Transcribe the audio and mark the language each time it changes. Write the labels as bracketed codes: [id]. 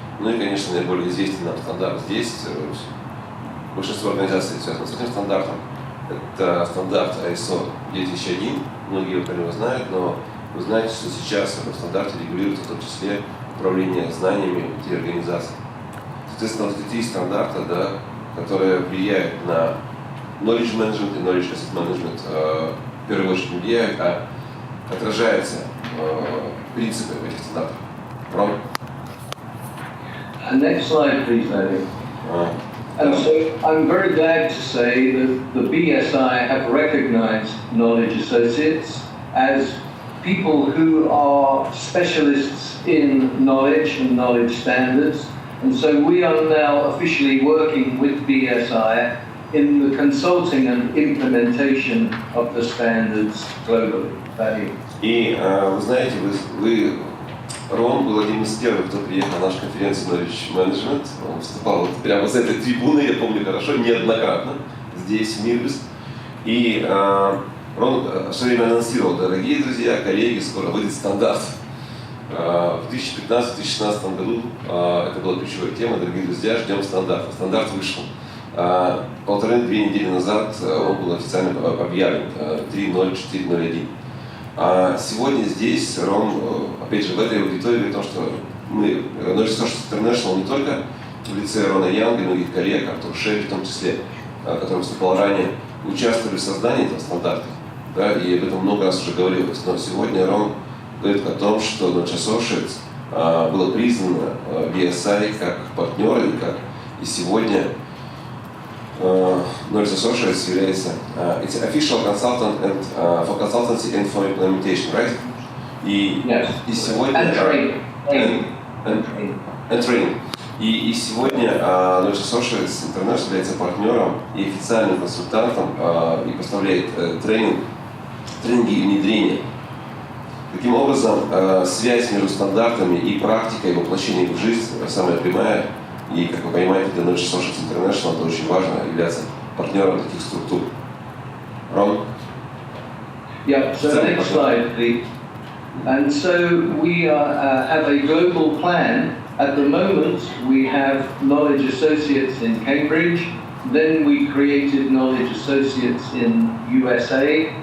[ru] Ну и, конечно, наиболее известный нам стандарт здесь, большинство организаций связано с этим стандартом, это стандарт ISO 9001, многие его, конечно, знают, но вы знаете, что сейчас в этом стандарте регулируется в том числе управление знаниями этой организации. Соответственно, вот эти три стандарта, да, которые влияют на knowledge management и knowledge asset management, в первую очередь не влияют, а отражаются принципы в этих стандартах. Ром? [en] Next slide, please, Eddie. And so I'm very glad to say that the BSI have recognized knowledge associates as people who are specialists in knowledge and knowledge standards. And so we are now officially working with BSI in the consulting and implementation of the standards globally. [ru] И вы знаете, вы Рон был один из первых, кто приехал на нашу конференцию Knowledge Management. Он выступал вот прямо с этой трибуны, я помню хорошо, неоднократно, здесь, в Мирбис. И Рон все время анонсировал: дорогие друзья, коллеги, скоро выйдет стандарт. В 2015-2016 году это была ключевая тема: дорогие друзья, ждем стандарта. Стандарт вышел. 1,5-2 недели назад он был официально объявлен 3.0, 4.01. А сегодня здесь Ром, опять же, в этой аудитории говорит о том, что мы, Knowledge Associates International, не только в лице Рона Янга и многих коллег, Артур Шелли в том числе, который выступал ранее, участвовали в создании этого стандарта, да, и об этом много раз уже говорилось. Но сегодня Рон говорит о том, что Knowledge Associates было признано BSI как партнеры, и сегодня Knowledge Associates является [en] it's official consultant and for consultancy and for implementation, right? [ru] И сегодня [en] and training. [ru] И сегодня Knowledge Associates International является партнером и официальным консультантом и поставляет тренинги и внедрения. Таким образом, связь между стандартами и практикой воплощения их в жизнь самая прямая. И, как вы понимаете, для Knowledge Associates International это очень важно являться партнером таких структур. Рон? [en] Yeah, so next slide, please. And so we have a global plan. At the moment, we have Knowledge Associates in Cambridge. Then we created Knowledge Associates in USA.